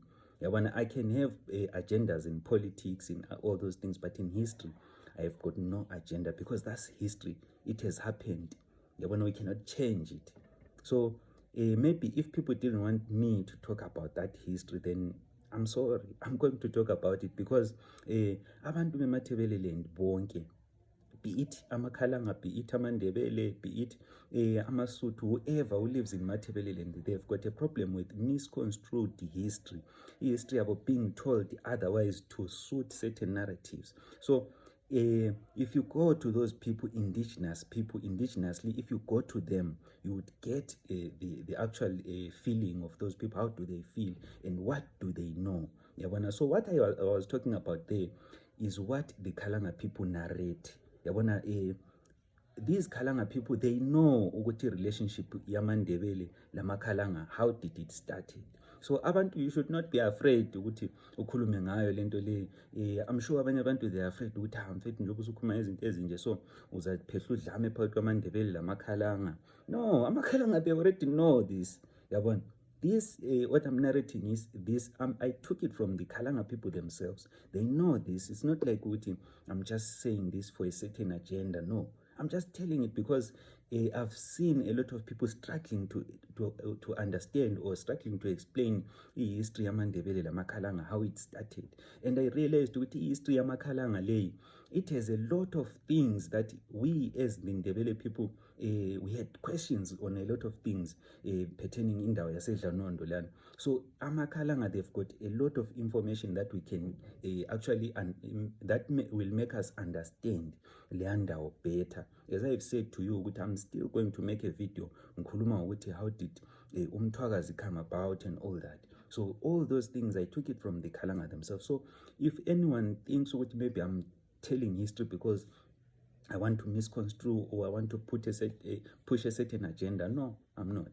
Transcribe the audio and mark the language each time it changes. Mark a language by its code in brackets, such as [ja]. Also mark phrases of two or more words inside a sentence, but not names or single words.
[en] I can have agendas in politics, in all those things, but in history, I have got no agenda because that's history. It has happened. We cannot change it. So maybe if people didn't want me to talk about that history, then I'm sorry. I'm going to talk about it because [nd] abantu bemathebeleland bonke, [en] be it Amakhalanga, be it Amandebele, be it Amasutu, whoever who lives in Matabeleland, they've got a problem with misconstrued history. History about being told otherwise to suit certain narratives. So if you go to those people, indigenous people, indigenously, if you go to them, you would get the actual feeling of those people. How do they feel and what do they know? So what I was talking about there is what the Kalanga people narrate. These Kalanga people, they know [nd] ukuthi relationship yamandebele lamakhalanga, [en] how did it start. So abantu, you should not be afraid [nd] ukuthi ukhulume ngayo lento le. [en] I'm sure [nd] abanye abantu [en] they are afraid [nd] ukuthi mfethu njengoba usukhuluma izinto ezinje so uzaphehla udlame phakathi kwamandebele lamakhalanga. [en] No, amakhalanga they already know this. Yabona. This, what I'm narrating is this, I took it from the Kalanga people themselves. They know this. It's not like I'm just saying this for a certain agenda. No, I'm just telling it because I've seen a lot of people struggling to understand or struggling to explain the history of Mandebele Makalanga, how it started. And I realized with the history of Makalanga lay, it has a lot of things that we as the Ndebele people, we had questions on a lot of things pertaining in [nd] Indawo yaseDlanondo lana. [en] So Amakhalanga, they've got a lot of information that we can actually, will make us understand Leandao better. As I've said to you, I'm still going to make a video [nd] ngikhuluma ukuthi [en] how did umthwakazi come about and all that. So all those things, I took it from the Kalanga themselves. So if anyone thinks maybe I'm telling history because I want to misconstrue or I want to push a certain agenda, no, I'm not.